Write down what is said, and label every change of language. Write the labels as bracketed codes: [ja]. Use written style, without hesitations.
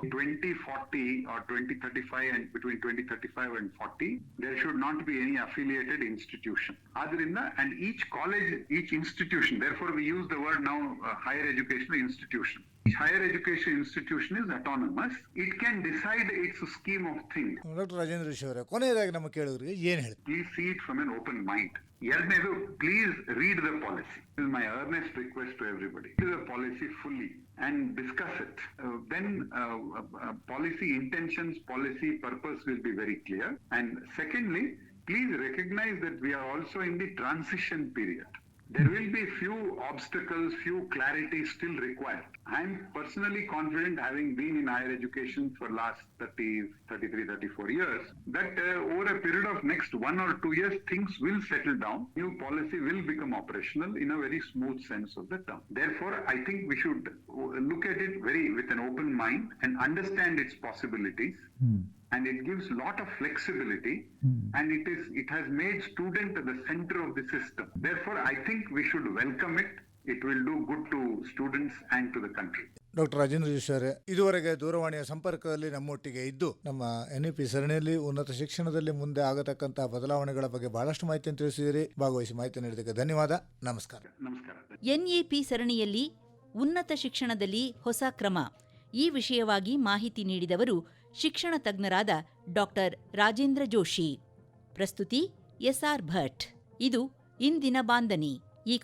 [en] 2040 or 2035 and between 2035 and 40, there should not be any affiliated institution. Adrinda, and each college, each institution, therefore we use the word now higher educational institution. Each higher education institution is autonomous. It can decide its scheme of things. [kn] Doctor Rajendra Rishi ಅವರೇ, ಕೊನೆಯದಾಗಿ ನಮ್ಮ ಕೇಳುಗರಿಗೆ ಏನು ಹೇಳ್ತೀವಿ? [en] Please see it from an open mind. [kn] ಎರಡನೇದು, [en] Please read the policy. This is my earnest request to everybody. Read the policy fully and discuss it. Then policy intentions, policy purpose will be very clear. And secondly, please recognize that we are also in the transition period. There will be few obstacles, few clarities still required. I am personally confident, having been in higher education for last 33-34 years, that over a period of next 1 or 2 years, things will settle down. New policy will become operational in a very smooth sense of the term. Therefore, I think we should look at it with an open mind and understand its possibilities. And it gives lot of flexibility, and it has made student at the center of the system. Therefore, I think we should welcome it. It will do good to students and to the country. [kn] Doctor Rajendra Joshi ಅವರೇ, ಇದುವರೆಗೆ ದೂರವಾಣಿಯ ಸಂಪರ್ಕದಲ್ಲಿ ನಮ್ಮೊಟ್ಟಿಗೆ ಇದ್ದು ನಮ್ಮ NEP ಸರಣಿಯಲ್ಲಿ ಉನ್ನತ ಶಿಕ್ಷಣದಲ್ಲಿ ಮುಂದೆ ಆಗತಕ್ಕಂತಹ ಬದಲಾವಣೆಗಳ ಬಗ್ಗೆ ಬಹಳಷ್ಟು ಮಾಹಿತಿಯನ್ನು ತಿಳಿಸಿದಿರಿ. ಭಾಗವಹಿಸಿ ಮಾಹಿತಿ ನೀಡಿದ್ದಕ್ಕೆ ಧನ್ಯವಾದ. ನಮಸ್ಕಾರ. ನಮಸ್ಕಾರ. ಎನ್ಇಪಿ ಸರಣಿಯಲ್ಲಿ ಉನ್ನತ ಶಿಕ್ಷಣದಲ್ಲಿ ಹೊಸ ಕ್ರಮ ಈ ವಿಷಯವಾಗಿ ಮಾಹಿತಿ ನೀಡಿದವರು ಶಿಕ್ಷಣ ತಜ್ಞರಾದ ಡಾಕ್ಟರ್ ರಾಜೇಂದ್ರ ಜೋಶಿ. ಪ್ರಸ್ತುತಿ SR ಭಟ್. ಇದು ಇಂದಿನ ಬಾಂದನಿ. ಈ